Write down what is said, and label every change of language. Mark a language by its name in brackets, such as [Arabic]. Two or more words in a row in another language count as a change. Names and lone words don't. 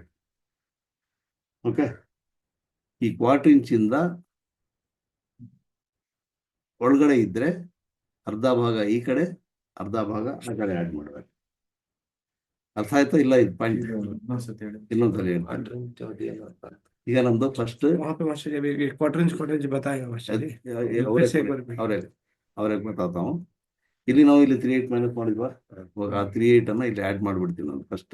[Kannada] ಓಕೆ, ಈ [English] quarter inchinda [Kannada] ಒಳಗಡೆ ಇದ್ರೆ ಅರ್ಧ ಭಾಗ ಈ ಕಡೆ, ಅರ್ಧ ಭಾಗ ಆ ಕಡೆ ಆ್ಯಡ್ ಮಾಡ್ಬೇಕು. ಅರ್ಥ ಆಯ್ತಾ? ಇಲ್ಲ ಇದು ಪಾಯಿಂಟ್ ಇನ್ನೊಂದ್ಸತಿ ಹೇಳಿ. ಇನ್ನೊಂದ್ಸಲ ಈಗ ನಮ್ದು ಫಸ್ಟ್ [Hindi] वहाँ पे मास्टर जी अभी [English] quarter inch [Hindi] बताएगा मास्टर जी। फिर से एक बार [Kannada] ಅವ್ರಿಗೆ ಗೊತ್ತಾಗ್ತಾವ. ಇಲ್ಲಿ ನಾವು ಇಲ್ಲಿ 3/8 ಮೈನಸ್ ಮಾಡಿದ್ವಾ, ಇವಾಗ ಆ 3/8 ಅನ್ನ ಇಲ್ಲಿ ಆ್ಯಡ್ ಮಾಡ್ಬಿಡ್ತೀವಿ ನಾನು ಫಸ್ಟ್.